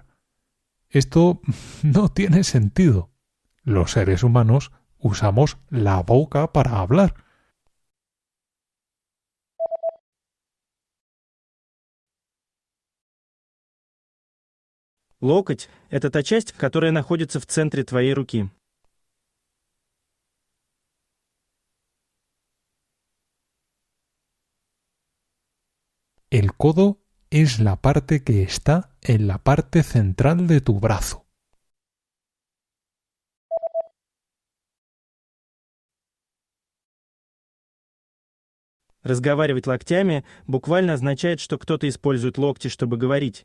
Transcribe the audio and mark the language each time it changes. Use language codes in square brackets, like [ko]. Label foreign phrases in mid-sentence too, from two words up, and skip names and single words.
[es] Esto no tiene sentido. Los seres humanos usamos la boca para hablar. [ru] Локоть– это та часть, которая находится в центре твоей руки. [es] El codo es la parte que está en la parte central de tu brazo. [ru] Разговаривать локтями буквально означает, что кто-то использует локти, чтобы говорить.